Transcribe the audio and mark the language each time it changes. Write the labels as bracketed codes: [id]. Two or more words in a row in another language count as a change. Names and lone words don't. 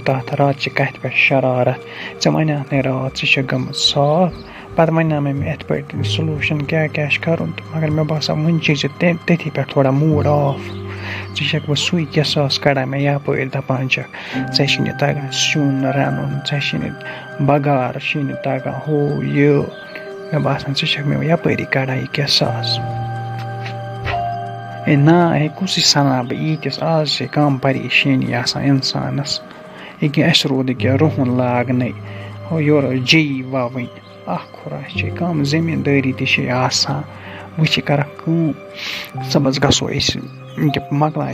[ks] تَتھ راتچہِ کَتھِ پٮ۪ٹھ شرارت ژےٚ وَنیٛاتھ نَے راتھ ژٕ چھَکھ گٔمٕژ صاف پَتہٕ وَنیٛاو مےٚ یِتھ پٲٹھۍ سلوٗشَن کیٛاہ چھِ کَرُن تہٕ مگر مےٚ باسان وٕنۍ چھِ ژےٚ تٔتھی پٮ۪ٹھ تھوڑا [en] mood off [ks] ژٕ چھَکھ وۄنۍ سُے قِصاص کَڑان مےٚ یَپٲرۍ دَپان چھَکھ ژےٚ چھی نہٕ تَگان سیُن رَنُن ژےٚ چھی نہٕ بَگار چھی نہٕ تَگان ہُہ یہِ مےٚ باسان ژٕ چھَکھ مےٚ یَپٲری کَڑان یہِ قِصاص ہے نا ہے کُسٕے سَنان بہٕ ییٖتِس آز چھِ کَم پریشٲنی آسان اِنسانَس ییٚکیٛاہ اَسہِ روٗد ییٚکیٛاہ رُہُن لاگنَے ہو یورٕ ٲس جی وَوٕنۍ اَکھ خۄراش چھِ کَم زٔمیٖندٲری تہِ چھِ آسان وۄنۍ چھِ کَران کٲم صُبحس گژھو أسۍ ییٚکیٛاہ مۄکلاے